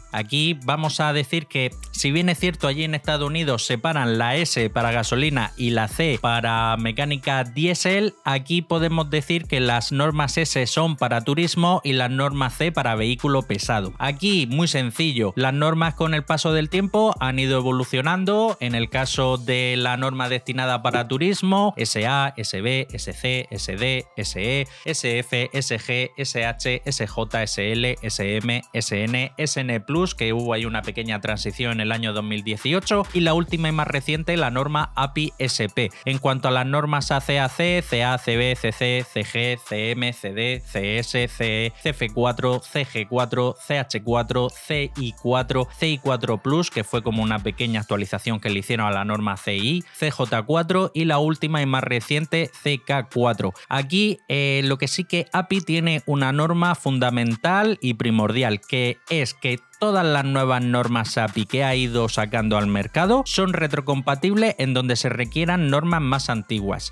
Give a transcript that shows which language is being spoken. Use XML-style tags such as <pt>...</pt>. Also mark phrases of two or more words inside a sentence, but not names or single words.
<es>Aquí vamos a decir que si bien es cierto allí en Estados Unidos separan la S para gasolina y la C para mecánica diésel, aquí podemos decir que las normas S son para turismo y las normas C para vehículo pesado. Aquí muy sencillo, las normas con el paso del tiempo han ido evolucionando. En el caso de la norma destinada para turismo, SA, SB, SC, SD, SE, SF, SG, SH, SJ, SL, SM, SN, SN+, que hubo ahí una pequeña transición en el año 2018, y la última y más reciente, la norma API-SP. En cuanto a las normas ACAC, CA, CB, CC, CG, CM, CD, CS, CE, CF4, CG4, CH4, CI4, CI4+, que fue como una pequeña actualización que le hicieron a la norma CI, CJ4 y la última y más reciente, CK4. Aquí lo que sí que API tiene una norma fundamental y primordial, que es que todas las nuevas normas API que ha ido sacando al mercado son retrocompatibles en donde se requieran normas más antiguas.</es>